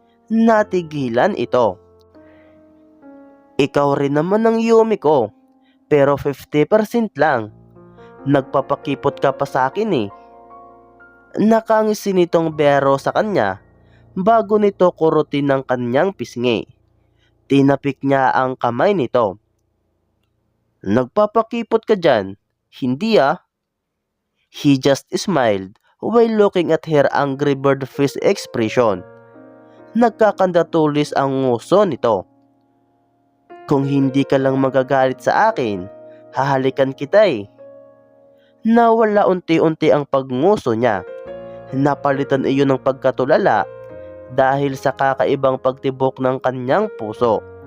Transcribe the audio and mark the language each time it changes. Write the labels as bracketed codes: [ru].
[tl] Natigilan ito. Ikaw rin naman ang Yumi ko, pero 50% lang. Nagpapakipot ka pa sa akin eh. Nakangisi nitong bero sa kanya bago nito kurutin ng kanyang pisngi. Tinapik niya ang kamay nito. Nagpapakipot ka dyan? Hindi ah. [en] He just smiled while looking at her angry bird face expression. [tl] Nagkakandatulis ang nguso nito. Kung hindi ka lang magagalit sa akin, hahalikan kita eh. Nawala unti-unti ang pagnguso niya. Napalitan iyon ng pagkatulala dahil sa kakaibang pagtibok ng kanyang puso.